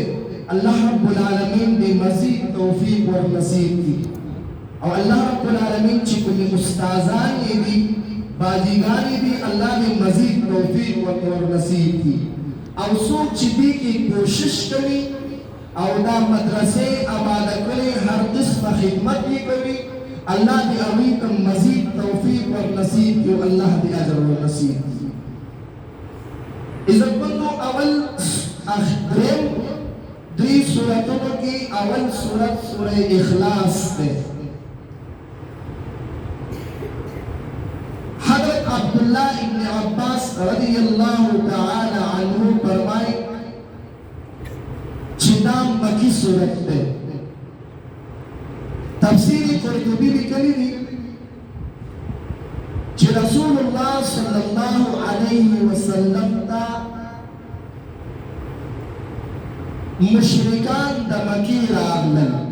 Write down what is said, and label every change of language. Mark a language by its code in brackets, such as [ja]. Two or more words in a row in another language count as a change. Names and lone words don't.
[ar] الله رب العالمین [ps] دې مزید توفیق ور نصیب کړي، او [ar] الله رب العالمین [ps] چې کومې استادان یې دي باجیګان یې دي الله دې مزید توفیق ور نصیب کړي، او څوک چې دې کې کوشش کوي او دا مدرسې آباده کړي هر قسمه خدمت یې کوي، الله دې هغوی ته مزید توفیق ور نصیب کړي او الله دې اجر ور نصیب کړي. عزتمندو، اول دریم دوی سورتونو کې اول سورت سورہ اخلاص ده. حضرت عبداللہ ابن عباس [ar] رضی اللہ تعالی عنہ [ps] فرمائے چې دا مکی سورت ده. تفسیر قرطبی لیکلی دی چې رسول الله [ar] صلی الله علیه وسلم [ps] ته مشرکان د مکی راغلل.